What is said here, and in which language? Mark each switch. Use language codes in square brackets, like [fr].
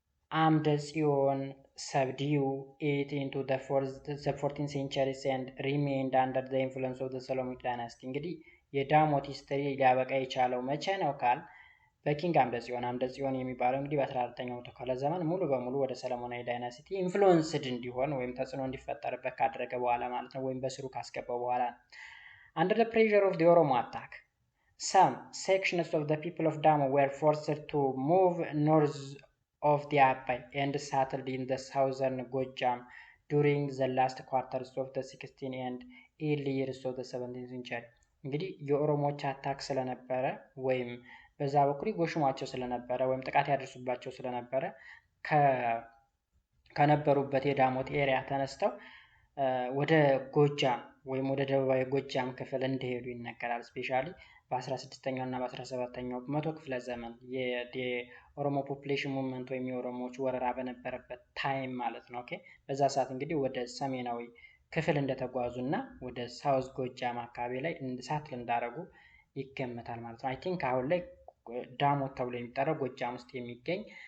[en] Amdesion subdued it into the 14th century and remained under the influence of the Solomonic dynasty። [am] እንግዲህ የዳሞት ሂስትሪ ሊያበቃ የቻለው መቼ ነው ካል በኪንግ አምደጽዮን የሚባለው እንግዲህ በ14ኛው መቶ ክፍለ ዘመን ሙሉ በሙሉ ወደ ሰሎሞናዊ ዳይናሲቲ ኢንፍሉዌንስድ እንዲሆን ወይም ተጽዕኖ እንዲፈጠርበት ካደረገ በኋላ ማለት ነው ወይም በስሩ ካስገባው በኋላ [en] under the pressure of the Oromo attack some sections of the people of Damot were forced to move of the Abai and settled in the southern Gojam during the last quarters of the 16th and early years of the 17th century. [am] እንግዲህ የኦሮሞዎች አታክ ስለነበረ ወይም በዛ በኩል ጎሽሟቸው ስለነበረ ወይም ጥቃት ያደርሱባቸው ስለነበረ ከነበሩበት የዳሞት ኤሪያ ተነስተው ወደ ጎጃም ወይም ወደ ደቡባዊ ጎጃም ክፍል እንደሄዱ ይነገራል። ስፔሻሊ በ16ኛው እና በ17ኛው መቶ ክፍለ ዘመን የኦሮሞ ፖፑሌሽን ሙቭመንት ወይም የኦሮሞዎች ወረራ በነበረበት ታይም ማለት ነው። ኦኬ በዛ ሰዓት እንግዲህ ወደ ሰሜናዊ ክፍል እንደተጓዙና ወደ ሳውዝ ጎጃም አካባቢ ላይ ሳትል እንዳረጉ ይገመታል ማለት ነው። አይ ቲንክ አሁን ላይ ዳሞት ተብሎ የሚጠራው ጎጃም ውስጥ የሚገኝ